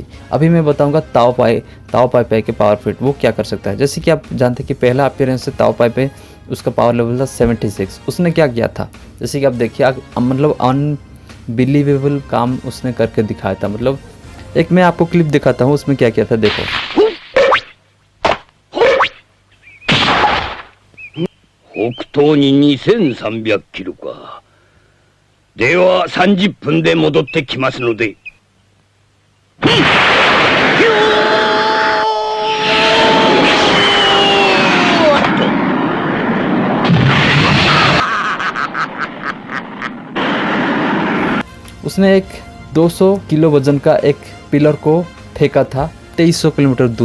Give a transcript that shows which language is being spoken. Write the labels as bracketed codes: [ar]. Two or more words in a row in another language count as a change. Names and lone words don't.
[hi] अभी मैं बताऊंगा ताओ पाई के [en] power feat [hi] वो क्या कर सकता है। जैसे कि आप जानते हैं कि पहला अपीयरेंस से ताओ पाई पे उसका [en] power level [hi] था 76। उसने क्या किया था, जैसे कि आप देखिए मतलब अनबिलीवेबल काम उसने करके दिखाया था। मतलब एक मैं आपको क्लिप दिखाता हूँ, उसमें क्या किया था देखो। [ja] 北東に2300キロか。では30分で戻ってきますので。 [hi] उसने एक 200 किलो वजन का एक पिलर को फेंका था 2300 किलोमीटर दूर।